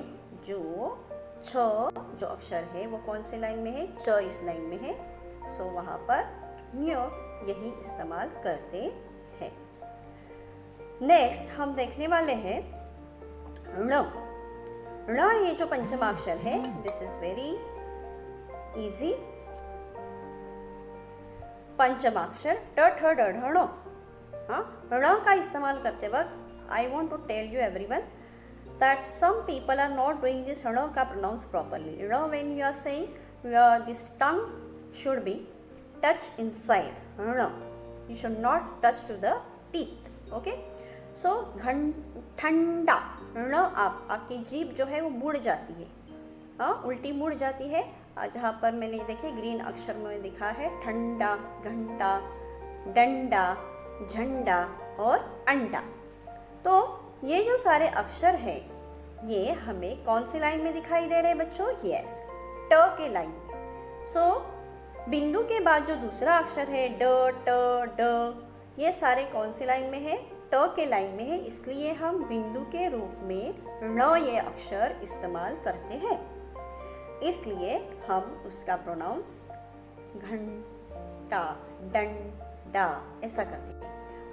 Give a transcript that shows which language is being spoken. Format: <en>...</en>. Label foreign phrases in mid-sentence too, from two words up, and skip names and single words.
<hi>जो छ जो अक्षर है वो कौन से लाइन में है? च इस लाइन में है। सो वहाँ पर ञ यही इस्तेमाल करते हैं। नेक्स्ट हम देखने वाले हैं ण। ण ये जो पंचमाक्षर है,</hi> <en>This is very easy.</en> <hi>पंचमाक्षर ट ठ ड ढ ण। हाँ, ण का इस्तेमाल करते वक्त</hi> <en>I want to tell you everyone that some people are not doing this</en> <hi>ण का</hi> <en>pronounce properly. ण when you are saying this tongue should be touch inside. ण you should not touch to the teeth. Okay.</en> <hi>So ठंडा ण आपकी जीभ जो है वो मुड़ जाती है, हाँ उल्टी मुड़ जाती है। जहाँ पर मैंने देखिए ग्रीन अक्षर में लिखा है ठंडा, घंटा, डंडा, झंडा और अंडा। तो ये जो सारे अक्षर हैं ये हमें कौन सी लाइन में दिखाई दे रहे हैं बच्चों? यस, ट के लाइन में। सो बिंदु के बाद जो दूसरा अक्षर है ड, ट, ड, ये सारे कौन सी लाइन में है? ट के लाइन में है। इसलिए हम बिंदु के रूप में ण ये अक्षर इस्तेमाल करते हैं। इसलिए हम उसका प्रोनाउंस घंटा, डंडा ऐसा करते हैं।</hi>